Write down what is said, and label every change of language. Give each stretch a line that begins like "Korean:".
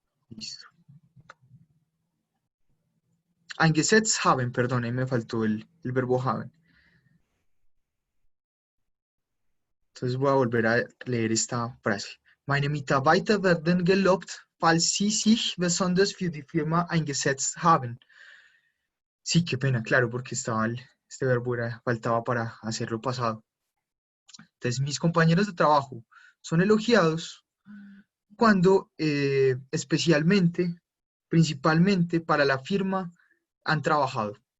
Spanish: Listo.
German: Eingesetzt haben,
Spanish: perdón, ahí me faltó el verbo haben. Entonces voy a volver a leer esta frase.
German: Meine Mitarbeiter werden gelobt, falls sie sich besonders für die Firma eingesetzt haben.
Spanish: Sí, qué pena, claro, porque estaba este verbo faltaba para hacerlo pasado. Entonces, mis compañeros de trabajo son elogiados cuando especialmente, principalmente para la firma han trabajado.